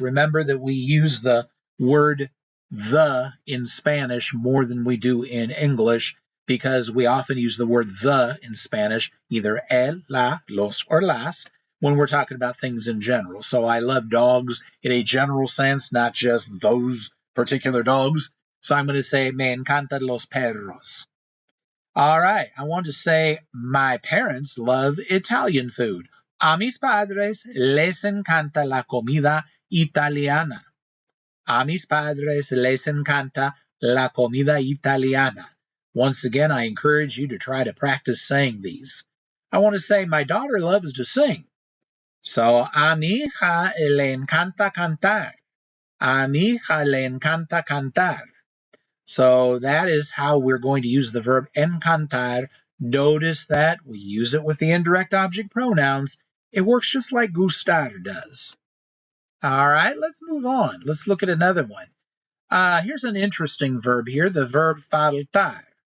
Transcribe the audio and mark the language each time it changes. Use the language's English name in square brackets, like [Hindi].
[English] Remember that we use the word the in Spanish more than we do in English because we often use the word the in Spanish, either el, la, los, or las, when we're talking about things in general. So I love dogs in a general sense, not just those particular dogs. So I'm going to say, [Spanish] me encantan los perros. [English] All right, I want to say, my parents love Italian food. [Spanish] A mis padres les encanta la comida italiana. A mis padres les encanta la comida italiana. [English] Once again, I encourage you to try to practice saying these. I want to say, my daughter loves to sing. [Spanish] So, a mi hija le encanta cantar. A mi hija le encanta cantar. [English] So that is how we're going to use the verb encantar. Notice that we use it with the indirect object pronouns. It works just like gustar does. All right, let's move on. Let's look at another one. Here's an interesting verb here, the verb faltar.